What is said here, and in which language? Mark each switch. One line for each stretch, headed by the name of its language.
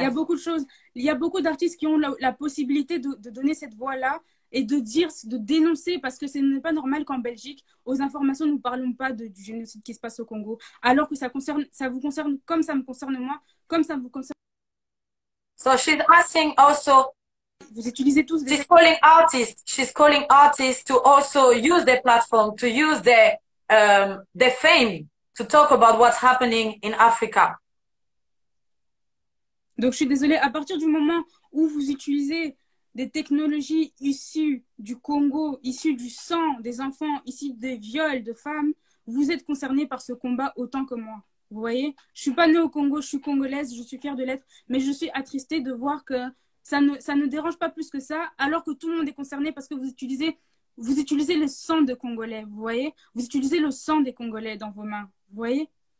French: Il y a beaucoup de choses. Il y a beaucoup d'artistes qui ont la possibilité de donner cette voix-là et de dénoncer, parce que ce n'est pas normal qu'en Belgique, aux informations, nous ne parlons pas du génocide qui se passe au Congo, alors que ça vous concerne comme ça me concerne moi, comme ça vous concerne.
English: So she's asking also,
French: vous utilisez tous
English: she's calling artists to also use their platform, to use their fame to talk about what's happening in Africa.
French: Donc je suis désolée, à partir du moment où vous utilisez des technologies issues du Congo, issues du sang des enfants, issues des viols de femmes, vous êtes concernés par ce combat autant que moi. Vous voyez, je suis pas née au Congo, je suis congolaise, je suis fière de l'être, mais je suis attristée de voir que ça ne dérange pas plus que ça, alors que tout le monde est concerné parce que vous utilisez le sang de Congolais, vous voyez, vous utilisez le sang des Congolais dans vos mains, vous voyez.